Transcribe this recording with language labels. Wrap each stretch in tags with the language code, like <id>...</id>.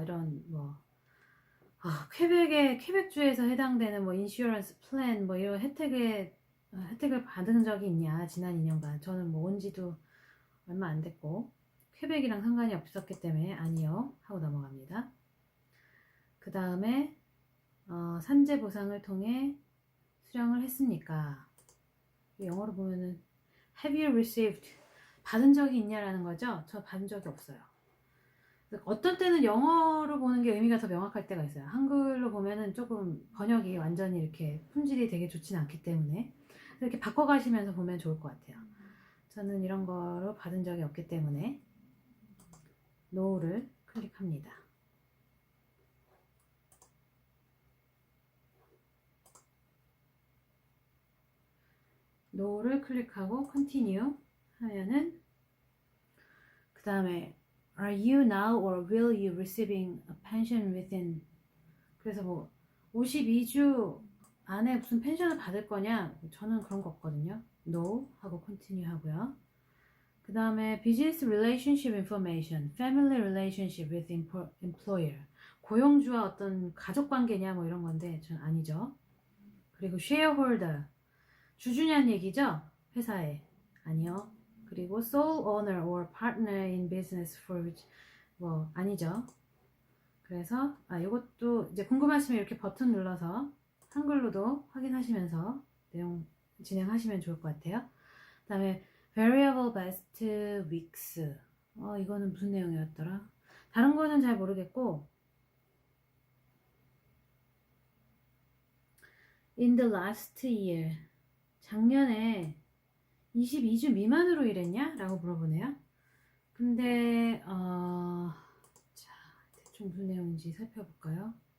<ko>이런 뭐 퀘벡주에서 해당되는 뭐 인슈런스 플랜 뭐 이런 혜택을 받은 적이 있냐 지난 2년간. 저는 뭐 온 지도 얼마 안 됐고 퀘벡이랑 상관이 없었기 때문에 아니요 하고 넘어갑니다. 그 다음에 산재 보상을 통해 수령을 했습니까? 영어로 보면은</ko> <en>Have you received?</en> <ko>받은 적이 있냐라는 거죠. 저 받은 적이 없어요. 어떤 때는 영어로 보는 게 의미가 더 명확할 때가 있어요. 한글로 보면은 조금 번역이 완전히 이렇게 품질이 되게 좋진 않기 때문에 이렇게 바꿔가시면서 보면 좋을 것 같아요. 저는 이런 거로 받은 적이 없기 때문에 No를 클릭합니다. No를 클릭하고 Continue 하면은 그 다음에</ko> <en>Are you now or will you receiving a pension within?</en> <ko>그래서 뭐 52주 안에 무슨 펜션을 받을 거냐? 저는 그런 거 없거든요. No 하고 continue 하고요. 그 다음에</ko> <en>business relationship information, family relationship with employer.</en> <ko>고용주와 어떤 가족 관계냐 뭐 이런 건데 전 아니죠. 그리고 shareholder, 주주냐는 얘기죠. 회사에. 아니요. 그리고</ko> <en>sole owner or partner in business for which</en> <ko>뭐 아니죠. 그래서 이것도 이제 궁금하시면 이렇게 버튼 눌러서 한글로도 확인하시면서 내용 진행하시면 좋을 것 같아요. 그 다음에</ko> <en>variable best weeks.</en> <ko>이거는 무슨 내용이었더라? 다른 거는 잘 모르겠고,</ko> <en>in the last year.</en> <ko>작년에 22주 미만으로 일했냐? 라고 물어보네요. 근데, 자, 대충 무슨 내용인지 살펴볼까요?</ko>